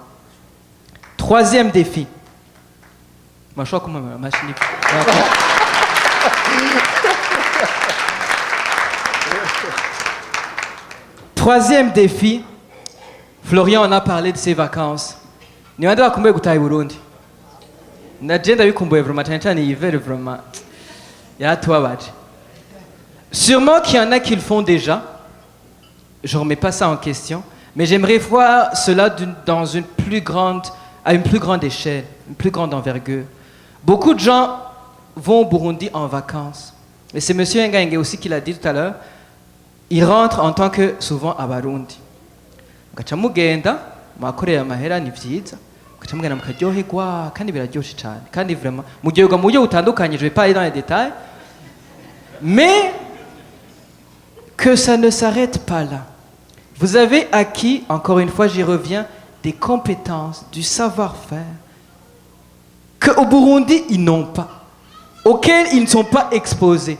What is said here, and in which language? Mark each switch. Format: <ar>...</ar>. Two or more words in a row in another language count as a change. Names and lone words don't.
<fr>Troisième défi. Moi, je crois que ma machine. Troisième défi. Florian en a parlé de ses vacances.</fr> <rn>Ni wanda bakumbuye gutaha i Burundi. Naje ndabikumbuye vraiment cyane cyane hiver vraiment. Yaratubabaje.</rn> <fr>Sûrement qu'il y en a qui le font déjà. Je ne remets pas ça en question, mais j'aimerais voir cela à une plus grande échelle, une plus grande envergure. Beaucoup de gens vont au Burundi en vacances. Et c'est M. Ngaenge aussi qui l'a dit tout à l'heure. Ils rentrent en tant que souvent à Barundi.</fr> <rn>Mugaca mugenda, mwakorera amahera ni vyiza. Mugaca mugenda mukaryoherwa kandi biraryoshe cyane. Kandi vraiment, muryoherwa mu buryo butandukanye,</rn> <fr>je vais pas aller dans les détails. Mais que ça ne s'arrête pas là. Vous avez acquis, encore une fois j'y reviens, des compétences, du savoir-faire qu'au Burundi ils n'ont pas, auxquels ils ne sont pas exposés.</fr>